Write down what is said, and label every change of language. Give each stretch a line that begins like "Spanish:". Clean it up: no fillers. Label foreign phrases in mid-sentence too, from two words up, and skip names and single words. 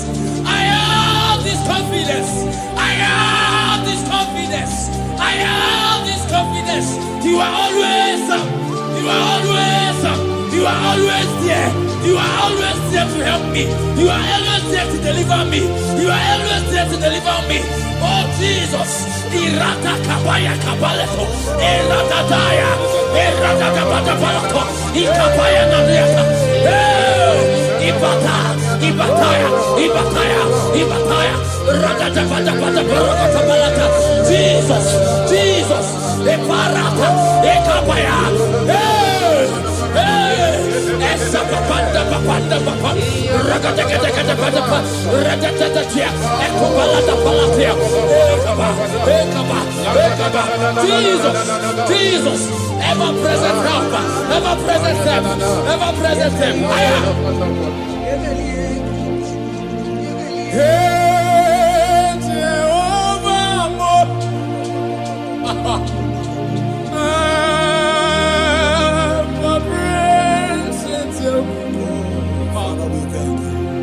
English: I have this confidence. I have this confidence. I have this confidence. You are always, you are always, you are always there. You are always there to help me. You are always there to deliver me. You are always there to deliver me. Oh Jesus. Irata kabaya kabaleto. Irata daya. Irata kabata balato. Ikapaya nadiaka. Ibata. Ibataya. Ibataya. Ibataya. Rata bata bata barata balata. Jesus. Jesus. Iparata. Ikapaya. Essa papanda papanda papa. Ragata kata kata pata pa. Ragata kata tia. Eko balata palatia. Ekaba. Ekaba. Jesus. Jesus. Ever present help. Ever present help. Ever present help. Hey, Jehovah. Father, we thank you.